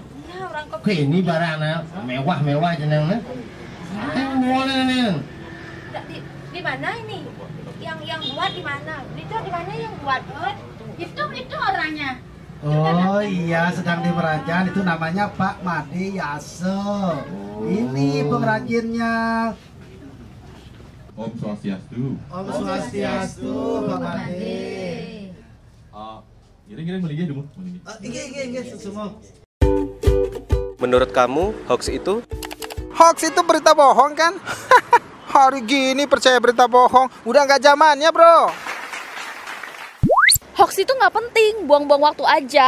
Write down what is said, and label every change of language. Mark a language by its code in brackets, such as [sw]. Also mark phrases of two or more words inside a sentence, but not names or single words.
[id] Ya, orang kok. Oke, ini barangnya mewah aja nang. Di mana ini? Yang buat di mana? Itu di mana yang buat? Itu orangnya. Oh iya, sedang di pengrajin, itu namanya Pak Made Yaso. Ini pengrajinnya. Om Swastiastu. Om Swastiastu, Pak Made. Kira-kira beli dulu. Iya, semua. Menurut kamu, hoax itu? Hoax itu berita bohong kan? Hari gini percaya berita bohong, udah nggak zamannya bro. Hoax itu nggak penting, buang-buang waktu aja.